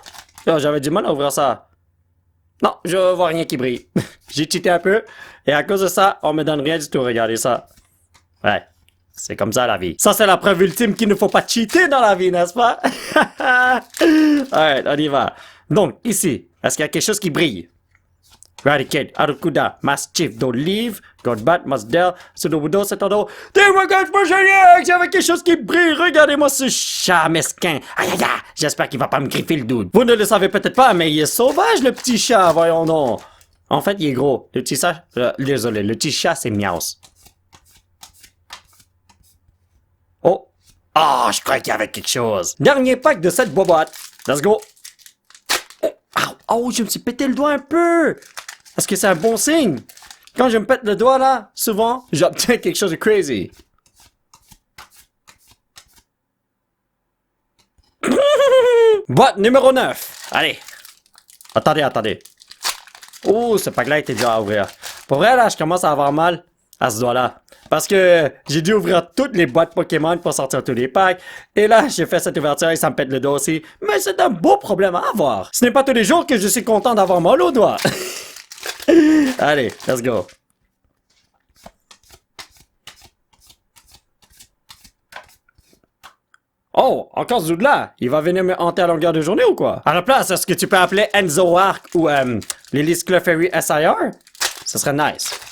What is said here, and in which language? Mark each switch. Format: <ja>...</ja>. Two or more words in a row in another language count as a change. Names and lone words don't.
<fr>Oh, j'avais du mal à ouvrir ça. Non, je vois rien qui brille. J'ai cheaté un peu, et à cause de ça, on me donne rien du tout. Regardez ça. Ouais. C'est comme ça la vie. Ça, c'est la preuve ultime qu'il ne faut pas cheater dans la vie, n'est-ce pas? Alright, on y va. Donc, ici, est-ce qu'il y a quelque chose qui brille? Raticate, Arcuda, Mastiff, Dolive, Godbat, Masdell, Sudobudo, Setodo. Démogage Pochelier! Il y avait quelque chose qui brille. Regardez-moi ce chat mesquin. Aïe aïe aïe! J'espère qu'il va pas me griffer le dude. Vous ne le savez peut-être pas, mais il est sauvage, le petit chat, voyons donc. En fait, il est gros. Le petit chat, désolé, le petit chat, c'est Miaus. Oh! Ah, je croyais qu'il y avait quelque chose. Dernier pack de cette boîte.</fr> <en>Let's go.</en> <fr>Oh, oh, je me suis pété le doigt un peu. Est-ce que c'est un bon signe? Quand je me pète le doigt là, souvent, j'obtiens quelque chose de crazy. Boîte numéro 9. Allez. Attendez. Oh, ce pack-là était dur à ouvrir. Pour vrai, là, je commence à avoir mal à ce doigt-là. Parce que j'ai dû ouvrir toutes les boîtes Pokémon pour sortir tous les packs. Et là, j'ai fait cette ouverture et ça me pète le dos aussi. Mais c'est un beau problème à avoir. Ce n'est pas tous les jours que je suis content d'avoir mal au doigt. Allez,</fr> <en>let's go.</en> <fr>Oh, encore ce dude-là. Il va venir me hanter à longueur de journée ou quoi? À la place, est-ce que tu peux appeler Enzo Arc ou Lilith Clefairy SIR? Ce serait nice.</fr>